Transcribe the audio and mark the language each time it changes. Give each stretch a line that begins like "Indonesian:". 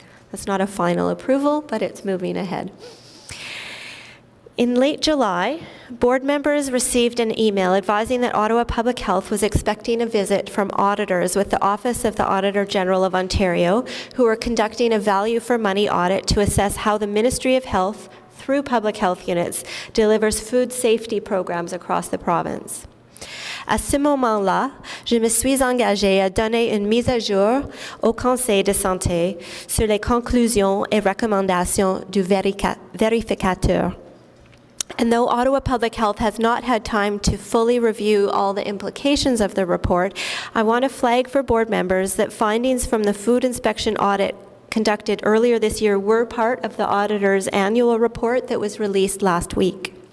English: That's not a final approval, but it's moving ahead. In late July, board members received an email advising that Ottawa Public Health was expecting a visit from auditors with the Office of the Auditor General of Ontario, who are conducting a value for money audit to assess how the Ministry of Health, through public health units, delivers food safety programs across the province.
French: À ce moment-là, je me suis engagée à donner une mise à jour au Conseil de santé sur les conclusions et recommandations du vérificateur.
English: And though Ottawa Public Health has not had time to fully review all the implications of the report, I want to flag for board members that findings from the food inspection audit conducted earlier this year were part of the auditor's annual report that was released last week.